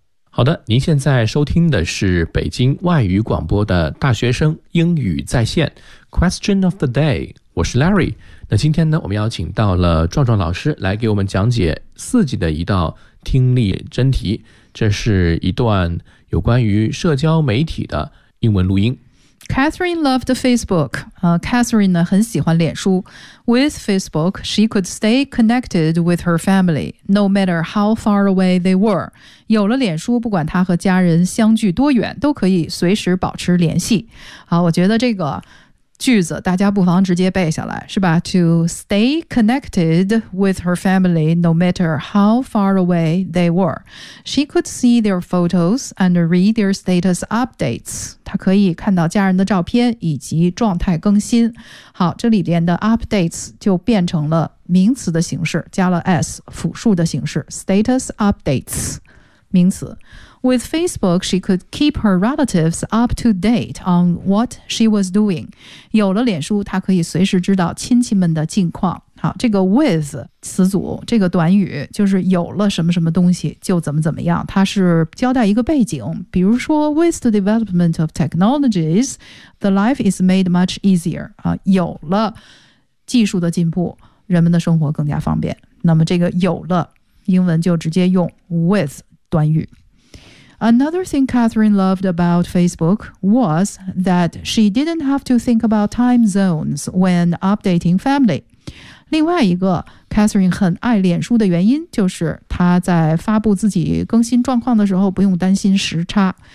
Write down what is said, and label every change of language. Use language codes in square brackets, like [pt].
[zh] 好的，您现在收听的是北京外语广播的大学生英语在线 Question of the Day， 我是 Larry。那今天呢，我们邀请到了壮壮老师来给我们讲解四级的一道听力真题，这是一段有关于社交媒体的英文录音。 [en] Catherine loved Facebook、 [zh] Catherine 呢很喜欢脸书。 [en] With Facebook, she could stay connected with her family, no matter how far away they were. [zh] 有了脸书，不管他和家人相距多远，都可以随时保持联系。好，我觉得这个句子，大家不妨直接背下来，是吧 [en] ？To stay connected with her family, no matter how far away they were, she could see their photos and read their status updates. [zh] 她可以看到家人的照片以及状态更新。好，这里边的 updates 就变成了名词的形式，加了 s 复数的形式 ，status updates， 名词。 [en] With Facebook, she could keep her relatives up to date on what she was doing. [zh] 有了脸书，她可以随时知道亲戚们的近况。好，这个 with 词组，这个短语就是有了什么什么东西就怎么怎么样，它是交代一个背景。比如说 [en] ，With the development of technologies, the life is made much easier. [zh] 啊，有了技术的进步，人们的生活更加方便。那么这个有了，英文就直接用 with 短语。 [en] Another thing Catherine loved about Facebook was that she didn't have to think about time zones when updating family. [zh] 另外一个 Catherine 很爱脸书的原因就是她在发布自己更新状况的时候不用担心时差。